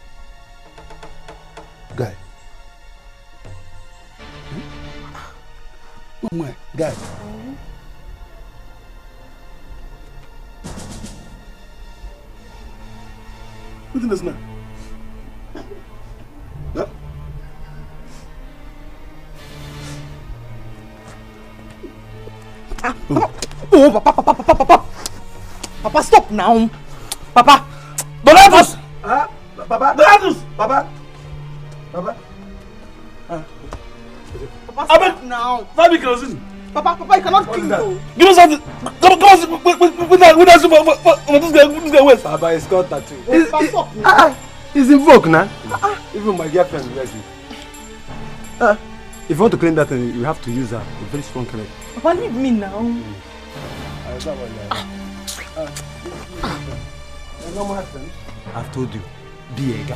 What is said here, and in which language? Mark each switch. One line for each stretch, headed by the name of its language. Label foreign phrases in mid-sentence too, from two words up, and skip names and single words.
English: Guy. Oh my, guy. What is this now? Huh? Oh, Papa. Papa, stop now. Papa. Donatus! Papa. Donatus! Papa. Papa, stop now. Fabi kerosene. Papa, you cannot kill me. Give us something. Come on, with that this guy waist. Papa, it's got tattoo. He's in vogue now. Even my girlfriend wears it. If you want to clean that thing, you have to use a very strong clean. Papa, leave me now. I've told you, be a guy.